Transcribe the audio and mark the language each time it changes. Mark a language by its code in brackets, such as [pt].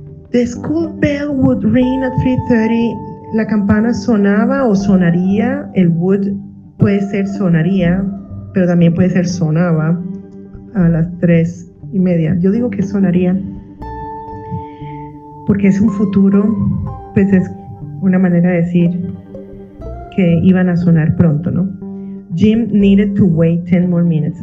[en] The school bell would ring at 3:30. [es] La campana sonaba o sonaría. El would puede ser sonaría, pero también puede ser sonaba a las 3:30. Yo digo que sonaría porque es un futuro, pues es una manera de decir que iban a sonar pronto, ¿no? [en] Jim needed to wait 10 more minutes.